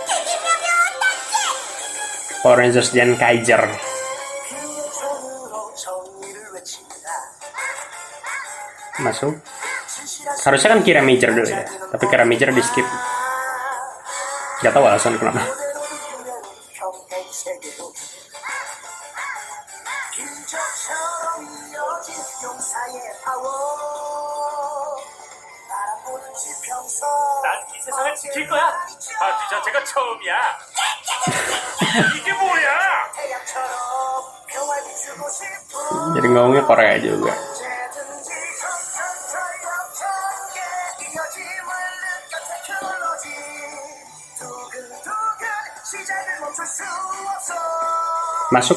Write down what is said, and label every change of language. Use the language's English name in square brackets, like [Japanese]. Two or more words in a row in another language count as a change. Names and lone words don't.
[Indonesian] Power Rangers Zenkaiger. Masuk. Harusnya kan Kira Major dulu ya. Tapi Kira Major di skip. Gak tahu alasan kenapa. [Korean] 난 이 세상을 지킬 거야. 파티 자체가 처음이야. 이게 뭐야? [Indonesian] Jadi ngomongnya Korea juga. Masuk.